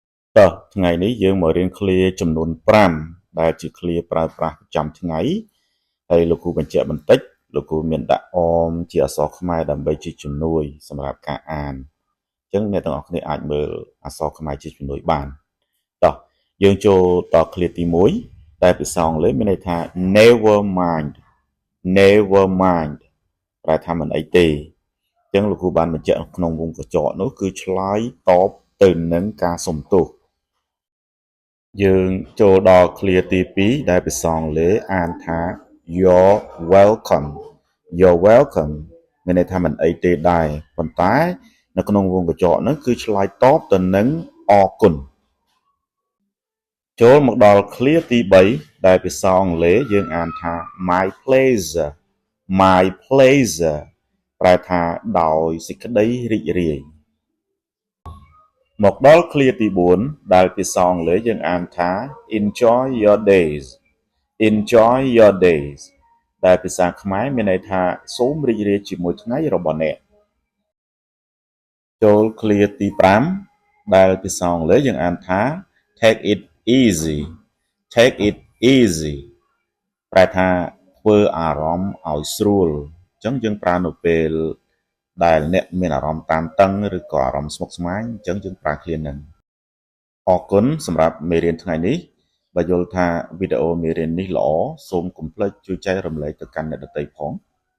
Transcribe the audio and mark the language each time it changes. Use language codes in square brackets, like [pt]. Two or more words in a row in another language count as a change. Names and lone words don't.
[km] តោះថ្ងៃនេះយើងមករៀនឃ្លាចំនួន5ដែលជាឃ្លាប្រើប្រាស់ប្រចាំថ្ងៃហើយលោកគ្រូបញ្ជាក់បន្តិចលោកគ្រូមានដាក់អមជាអក្សរខ្មែរដើម្បី ជាជំនួយសម្រាប់ការអានអញ្ចឹងអ្នកទាំងអស់គ្នាអាចមើលអក្សរខ្មែរជាជំនួយបានតោះយើងចូលដល់ ឃ្លាទី1ដែលភាសាអង់គ្លេសមានន័យថា [en] never mind never mind [km] ប្រែថាមិនអីទេអញ្ចឹងលោកគ្រូបានបញ្ជាក់ក្នុងវងកញ្ចក់នោះគឺឆ្លើយតបទៅនឹងការសុំទោសយើងចូលដល់ឃ្លាទី2ដែលភាសាអង់គ្លេសអានថា [en] you're welcome you're welcome [km] មានន័យថាមិនអីទេដែរប៉ុន្តែនៅក្នុងវងកញ្ចក់ហ្នឹងគឺឆ្លើយតបទៅនឹងអរគុណ ចូលមកដល់ឃ្លាទី3ដែលភាសាអង់គ្លេសយើងអានថា [en] my pleasure my pleasure [km] ប្រែថាដោយសេចក្តីរីករាយមកដល់ឃ្លាទី4ដែលភាសាអង់គ្លេសយើងអានថា [en] enjoy your days enjoy your days [km] ដែលភាសាខ្មែរមានន័យថាសូមរីករាយជាមួយថ្ងៃរបស់អ្នក ចូលឃ្លាទី5ដែលភាសាអង់គ្លេសយើងអានថា [en] take it easy take it easy [km] ប្រែថាធ្វើអារម្មណ៍ឲ្យស្រួលអញ្ចឹងយើងប្រើនៅពេលដែលអ្នកមានអារម្មណ៍តានតឹងឬក៏អារម្មណ៍ស្មុគស្មាញអញ្ចឹងយើងប្រើឃ្លាហ្នឹងអរគុណសម្រាប់មេរៀនថ្ងៃនេះបើយល់ថាវីដេអូមេរៀននេះល្អសូមកុំភ្លេចជួយចែករំលែកទៅកាន់អ្នកដទៃផង